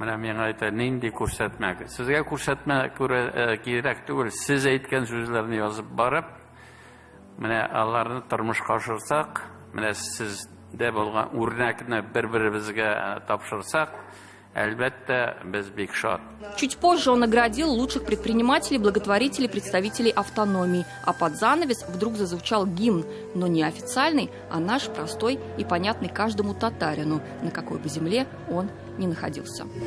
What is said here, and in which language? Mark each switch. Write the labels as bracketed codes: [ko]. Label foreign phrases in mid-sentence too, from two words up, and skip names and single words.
[tt] Менә миңа әйтә, нинди күрсәтмә. Сезгә күрсәтмә кирәк түгел. Сез әйткән сүзләрне язып барып, менә аларны тормышка ашырсак, менә сездә булган үрнәкне бер-беребезгә тапшырсак, әлбәттә, без бик шат. [ru] Чуть позже он наградил лучших предпринимателей, благотворителей, представителей автономии. А под занавес вдруг зазвучал гимн, но не официальный, а наш, простой и понятный каждому татарину, на какой бы земле он ни находился.